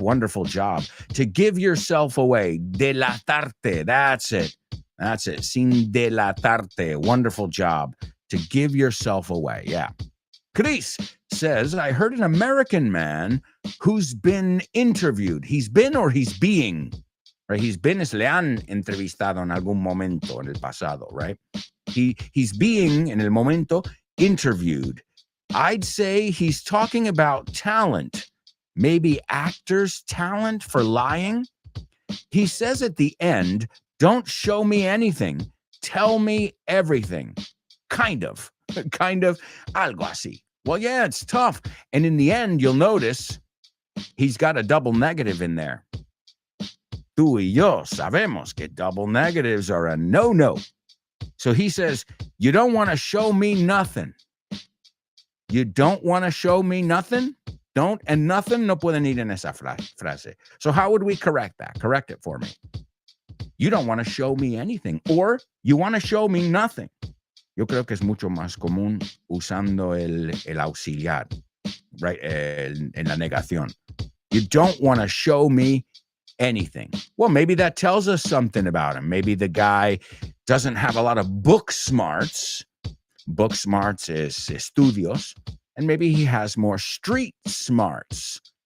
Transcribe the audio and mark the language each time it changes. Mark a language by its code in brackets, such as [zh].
[en] Wonderful job. To give yourself away, delatarte. That's it. [es] Sin delatarte. [en] Wonderful job. To give yourself away. Yeah. Chris says, I heard an American man who's been interviewed. He's been or he's being. Right? He's been [es] es le han entrevistado en algún momento en el pasado, [en] right? He's being, [es] en el momento, [en] interviewed. I'd say he's talking about talent, maybe actors' talent for lying. He says at the end, don't show me anything, tell me everything. Kind of, [es] algo así. [en] Well, yeah, it's tough. And in the end, you'll notice he's got a double negative in there. [es] Tú y yo sabemos que [en] double negatives are a no-no. So he says, you don't want to show me nothing. You don't want to show me nothing? Don't and nothing [es] no pueden ir en esa frase. [en] So how would we correct that? Correct it for me. You don't want to show me anything. Or you want to show me nothing. [es] Yo creo que es mucho más común usando el auxiliar, [en] right? [es] En la negación. [en] You don't want to show me anything. Well, maybe that tells us something about him. Maybe the guy doesn't have a lot of book smarts. Book smarts is estudios. And maybe he has more street smarts.